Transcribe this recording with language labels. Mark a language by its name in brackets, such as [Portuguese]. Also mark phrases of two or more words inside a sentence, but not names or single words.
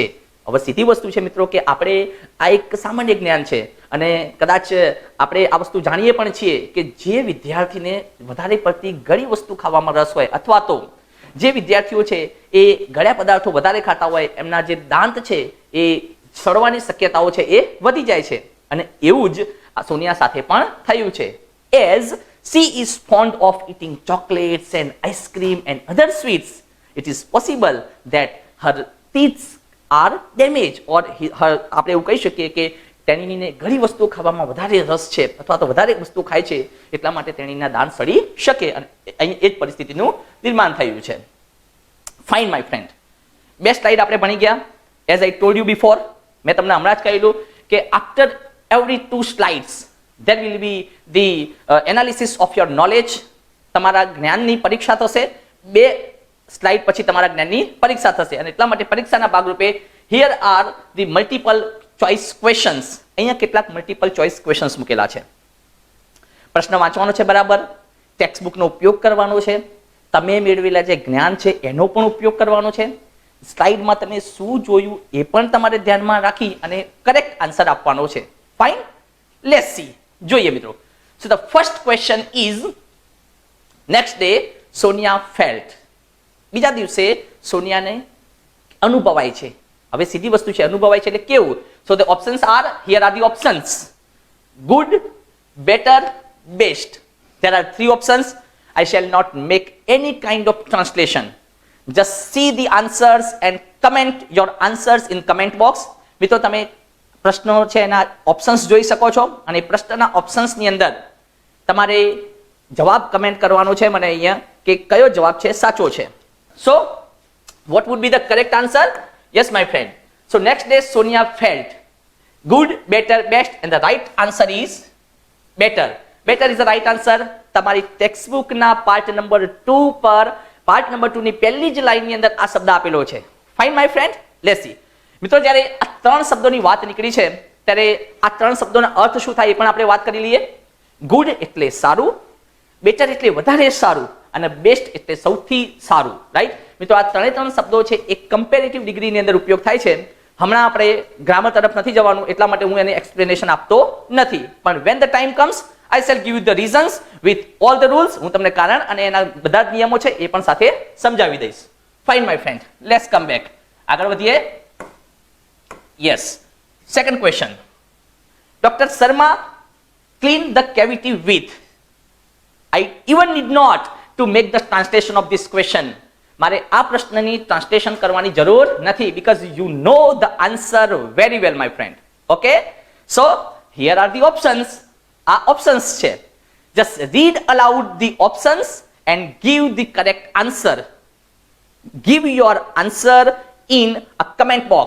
[Gujarati] હવે સીધી વસ્તુ છે મિત્રો કે આપણે આ એક સામાન્ય જ્ઞાન છે અને કદાચ આપણે આ વસ્તુ જાણીએ પણ છીએ કે જે વિદ્યાર્થીને વધારે પડતી ઘણી વસ્તુ ખાવામાં રસ હોય અથવા તો જે વિદ્યાર્થીઓ છે એ ગળ્યા પદાર્થો વધારે ખાતા હોય એમના જે દાંત છે એ સડવાની શક્યતાઓ છે એ વધી જાય છે અને એવું જ આ સોનિયા સાથે પણ થયું છે. [English] As she is fond of eating chocolates and ice cream and other sweets, it is possible that her teeth are damaged or [Gujarati] આપણે એવું કહી શકીએ કે તેણીને ઘણી વસ્તુઓ ખાવામાં વધારે રસ છે અથવા તો વધારે વસ્તુ ખાય છે એટલા માટે તેણીના દાંત સડી શકે અને અહીં એ જ પરિસ્થિતિનું નિર્માણ થયું છે. [English] Fine my friend, [Gujarati] બે સ્લાઇડ આપણે ભણી ગયા. [English] As I told you before, [Gujarati] મેં તમને હમણાં જ કહેલું કે [English] after every 2 slides there will be the analysis of your knowledge. [Gujarati] તમારા જ્ઞાનની પરીક્ષા થશે. 2 સ્લાઇડ પછી તમારા જ્ઞાનની પરીક્ષા થશે અને એટલા માટે પરીક્ષાના ભાગરૂપે [English] here are the multiple choice questions. [Gujarati] અહીંયા કેટલાક [English] multiple choice questions [Gujarati] મૂકેલા છે. પ્રશ્ન વાંચવાનો છે બરાબર, ટેક્સ્ટ બુકનો ઉપયોગ કરવાનો છે, તમે મેળવેલા જે જ્ઞાન છે એનો પણ ઉપયોગ કરવાનો છે, સ્લાઇડમાં તમે શું જોયું એ પણ તમારે ધ્યાનમાં રાખી અને [English] correct answer [Gujarati] આપવાનો છે. [English] Fine, let's see. [Gujarati] જોઈએ મિત્રો. [English] So the first question is, next day Sonia felt. [Gujarati] બીજા દિવસે સોનિયાને અનુભવાય છે. હવે સીધી વસ્તુ છે, અનુભવાય છે એટલે કેવું? [English] So the options are, here are the options: good, better, best. There are 3 options. I shall not make any kind of translation. Just see the answers and comment your answers in comment box. [Gujarati] મિત્રો તમે પ્રશ્નો છે એના ઓપ્શન્સ જોઈ શકો છો અને પ્રશ્નના ઓપ્શન્સની અંદર તમારે જવાબ કમેન્ટ કરવાનો છે મને અહીંયા કે કયો જવાબ છે સાચો છે. [English] So what would be the correct answer? Yes my friend. So next day Sonia felt good, better, best and the right answer is better. Better is the right answer. [Gujarati] તમારી [English] text book part number [Gujarati] 2 પર [English] part number [Gujarati] 2 ની પહેલી જ લાઈનની અંદર આ શબ્દ આપેલો છે. [English] Fine my friend, let's see. [Gujarati] મિત્રો જ્યારે આ 3 શબ્દોની વાત નીકળી છે ત્યારે આ 3 શબ્દોનો અર્થ શું થાય એ પણ આપણે વાત કરી લઈએ. ગુડ એટલે સારું, બેટર એટલે વધારે સારું અને બેસ્ટ એટલે સૌથી સારું. રાઈટ મિત્રો, આ 3 શબ્દો છે એ [English] comparative degree [Gujarati] અંદર ઉપયોગ થાય છે. હમણાં આપણે ગ્રામર તરફ નથી જવાનું એટલા માટે હું એને એક્સપ્લેનેશન આપતો નથી, પણ [English] when the time comes I shall give you the reasons with all the rules. [Gujarati] હું તમને કારણ અને એના બધા જ નિયમો છે એ પણ સાથે સમજાવી દઈશ. [English] Fine my friend, let's come back. [Gujarati] આગળ વધીએ. [English] Yes, second question. ડોક્ટર શર્મા clean the cavity with. I even need not to make the translation of this question. [Gujarati] મારે આ પ્રશ્નની ટ્રાન્સલેશન કરવાની જરૂર નથી [English] because you know the answer very well my friend. Okay? So here are the options. [Gujarati] આ ઓપ્શન્સ છે. [English] Just read aloud the options and give the correct answer. Give your answer in a comment box.